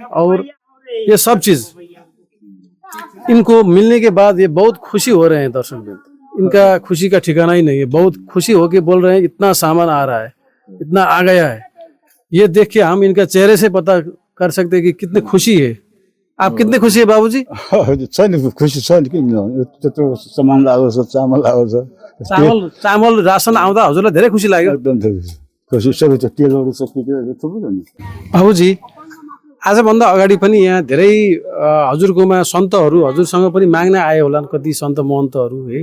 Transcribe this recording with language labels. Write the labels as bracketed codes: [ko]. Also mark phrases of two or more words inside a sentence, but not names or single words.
[hi] और ये सब चीज इनको मिलने के बाद ये बहुत खुशी हो रहे हैं दर्शक बिंद। इनका खुशी का ठिकाना ही नहीं है, बहुत खुशी होके बोल रहे हैं इतना सामान आ रहा है, इतना आ गया है। ये देख के हम इनका चेहरे से पता कर सकते हैं कि कितने खुशी है। आप कितने खुशी है बाबूजी? [ne] छ नि खुसी छ नि किन त्यत्रो सामान आएको छ, चामल आएको छ, चामल राशन आउँदा हजुरलाई धेरै खुसी लाग्यो? एकदम खुसी। सबै त तेलहरू छ के के थुप्रो नि। बाबुजी आजभन्दा अगाडि पनि यहाँ धेरै हजुरकोमा सन्तहरू हजुरसँग पनि माग्न आए होला कति सन्त महन्तहरू है।